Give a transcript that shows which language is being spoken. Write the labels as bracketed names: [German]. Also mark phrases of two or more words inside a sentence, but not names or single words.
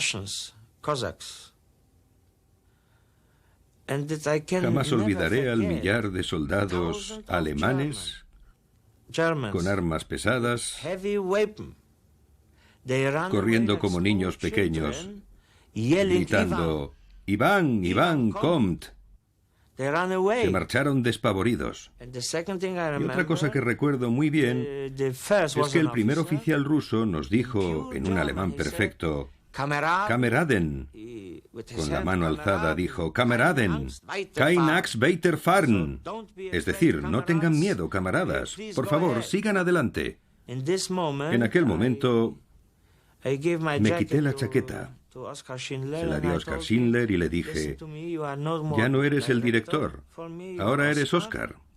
[Spanish] Jamás olvidaré al millar de soldados alemanes con armas pesadas, corriendo como niños pequeños, gritando «Iván, Iván, kommt». Se marcharon despavoridos. Y otra cosa que recuerdo muy bien es que el primer oficial ruso nos dijo en un alemán perfecto «Kameraden». Con la mano alzada dijo [German] «Kameraden, kein Axt weiter fahren». [Spanish] Es decir, no tengan miedo, camaradas. Por favor, sigan adelante. En aquel momento me quité la chaqueta. Se la di a Oskar Schindler y le dije, ya no eres el director, ahora eres Oskar.